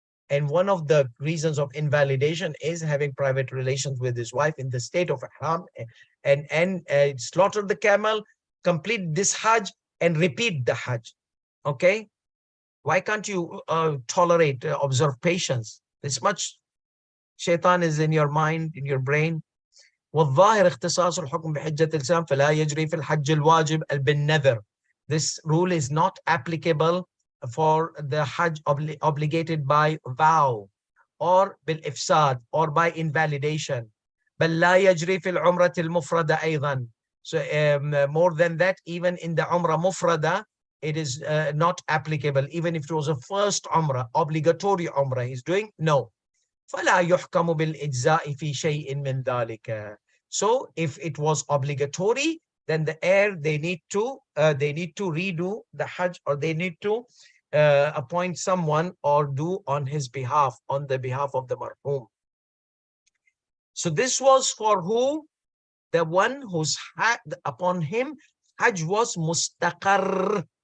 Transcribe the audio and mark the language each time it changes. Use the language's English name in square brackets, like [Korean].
[English] And one of the reasons of invalidation is having private relations with his wife in the state of ihram, and slaughter the camel, complete this Hajj, and repeat the Hajj. Okay? Why can't you tolerate, observe patience? This much shaitan is in your mind, in your brain. [Arabic] والظاهر اختصاص الحكم بحجة الإسلام فلا يجري في الحج الواجب بالنذر. [English] This rule is not applicable for the Hajj obligated by vow or بالإفساد or by invalidation. [Arabic] بل لا يجري في العمرة المفردة أيضا. [English] So more than that, even in the Umrah Mufrada, it is not applicable. Even if it was a first Umrah, obligatory Umrah he's doing, no. [Arabic] فلا يحكم بالإجزاء في شيء من ذلك. [English] So if it was obligatory, then the heir, they need to redo the Hajj, or they need to appoint someone or do on his behalf, on the behalf of the marhum. So this was for who? The one whose upon him Hajj was mustaqar.